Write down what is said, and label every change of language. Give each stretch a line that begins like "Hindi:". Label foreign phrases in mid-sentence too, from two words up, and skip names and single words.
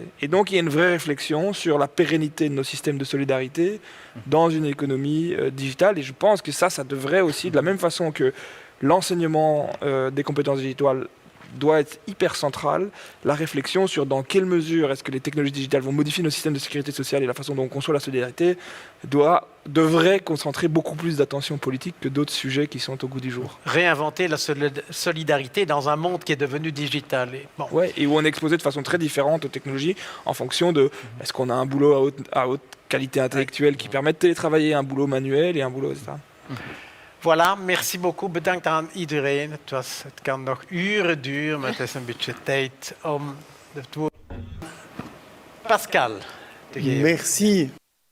French: Et donc il y a une vraie réflexion sur la pérennité de nos systèmes de solidarité dans une économie digitale, et je pense que ça devrait aussi, de la même façon que l'enseignement des compétences digitales doit être hyper central, la réflexion sur dans quelle mesure est-ce que les technologies digitales vont modifier nos systèmes de sécurité sociale et la façon dont on conçoit la solidarité devrait concentrer beaucoup plus d'attention politique que d'autres sujets qui sont au goût du jour. Réinventer la solidarité dans un monde qui est devenu digital. Et où on est exposé de façon très différente aux technologies en fonction de est-ce qu'on a un boulot à haute qualité intellectuelle qui permet de télétravailler, un boulot manuel et un boulot, etc. Voilà, merci beaucoup.
Dutch: Bedankt aan iedereen. Het kan nog uren duren, maar het is een beetje tijd om het woord Pascal te geven.
French: Merci.